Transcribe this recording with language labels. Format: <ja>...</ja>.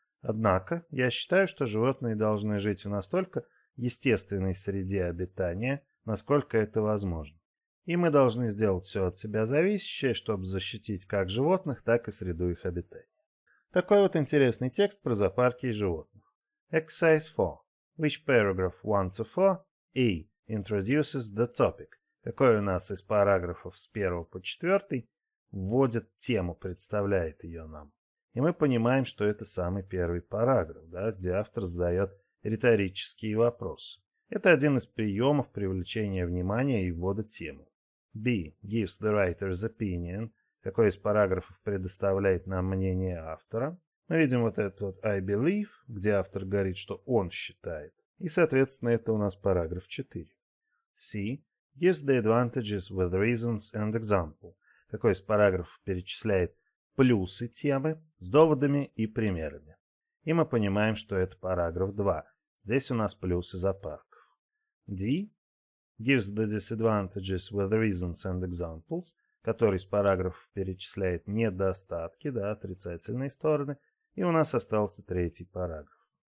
<ru>Однако, я считаю, что животные должны жить в настолько естественной среде обитания, насколько это возможно. И мы должны сделать все от себя зависящее, чтобы защитить как животных, так и среду их обитания. Такой вот интересный текст про зоопарки и животных.</ru> <en>Exercise 4. Which paragraph 1 to 4 A introduces the topic?</en> <ru>Какой у нас из параграфов с 1 по 4 вводит тему, представляет ее нам? И мы понимаем, что это самый первый параграф, где автор задает риторические вопросы. Это один из приемов привлечения внимания и ввода темы.</ru> <en>B. Gives the writer's opinion.</en> <ru>Какой из параграфов предоставляет нам мнение автора. Мы видим вот этот вот</ru> <en>I believe,</en> <ru>где автор говорит, что он считает. И, соответственно, это у нас параграф 4.</ru> <en>C. Gives the advantages with reasons and example.</en> <ru>Какой из параграфов перечисляет плюсы темы с доводами и примерами. И мы понимаем, что это параграф 2. Здесь у нас плюсы зоопарков. D.</ru> <en>gives the disadvantages with reasons and examples,</en> <ru>который из параграфов перечисляет недостатки, да, отрицательные стороны, и у нас остался третий параграф.</ru>